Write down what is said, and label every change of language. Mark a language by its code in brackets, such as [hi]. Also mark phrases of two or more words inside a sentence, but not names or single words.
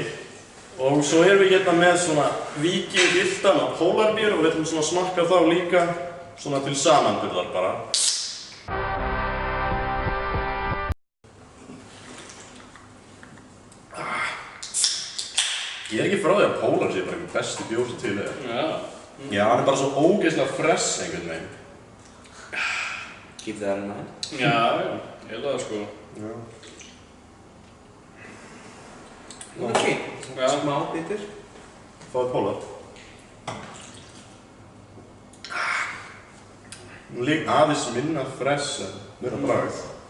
[is] Og svo erum við hérna með svona Víking-gylltan og Pólarbjór og við ætlum svona að smakka þá líka svona til samanburðar bara. Ég er ekki frá því að Pólar sé bara einhver besti bjór sem til er. Já, hann er bara svo ógeðslega fresh einhvern veginn. [en] Keep that in mind. [is] Já, ég held að það sko. Já. Það er fínt. Smá bitur. Fáðu Pólar. Nú líka aðeins minna fresh en meira bragð.